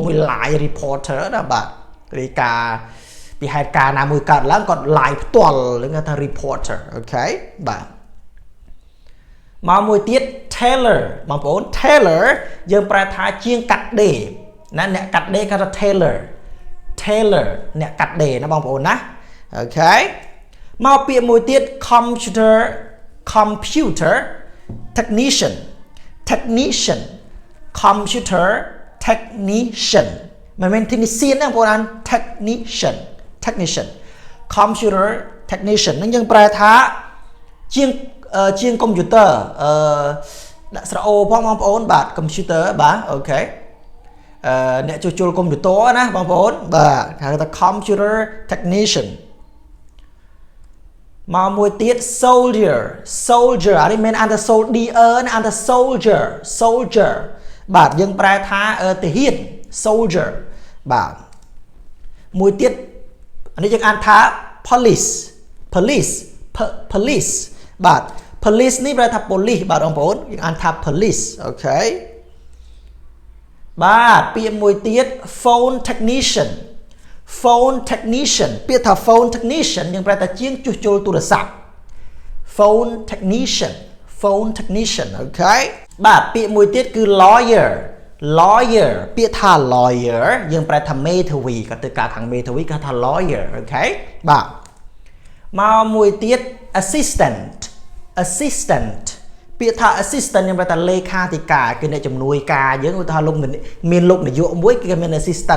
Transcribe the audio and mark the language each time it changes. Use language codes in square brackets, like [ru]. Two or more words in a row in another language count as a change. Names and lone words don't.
[km] មួយ [en] live reporter [km] ណាបាទរាយការណ៍ពីហេតុការណ៍ណាមួយកើតឡើងគាត់ live ផ្ទាល់ហ្នឹងគេថា reporter អូខេបាទមកមួយទៀត Tailor បងប្អូន Tailor យើងប្រែថាជាងកាត់ដេរណាអ្នកកាត់ដេរគេថា Tailor អ្នកកាត់ដេរណាបងប្អូនណាអូខេមកពាក្យមួយទៀត [en] computer technician computer technician [km] មិនមែន technician ណាបងប្អូនអាន [en] technician computer technician [km] នឹងយើងប្រែថាជាងកុំព្យូទ័រដាក់ស្រោផងបងប្អូនបាទ computer បាទអូខេអ្នកជួសជុលកុំព្យូទ័រណាបងប្អូនបាទហៅថា [en] computer technician [km] មកមួយទៀត soldier អានេះមិនអានថា soldier ណាអានថា soldier បាទយើងប្រែថាទាហាន soldier បាទមួយទៀតអានេះយើងអានថា police បាទ police នេះប្រែថា police បាទបងប្អូនយើងអានថា police អូខេបាទពាក្យមួយទៀត [en] phone technician [km] ពាក្យថា [en] phone technician [km] យើងប្រែថាជាងជួសជុលទូរស័ព្ទ [en] phone technician [km] អូខេបាទពាក្យមួយទៀតគឺ lawyer ពាក្យថា lawyer យើងប្រែថាមេធាវីក៏ទៅការខាងមេធាវីគេថា lawyer អូខេបាទមកមួយទៀត assistant ពាក្យថា assistant យើងប្រែថាលេខាធិការគឺអ្នកជំនួយការយើងឧទាហរណ៍លោកមានលោកនាយកមួយគេមាន assistant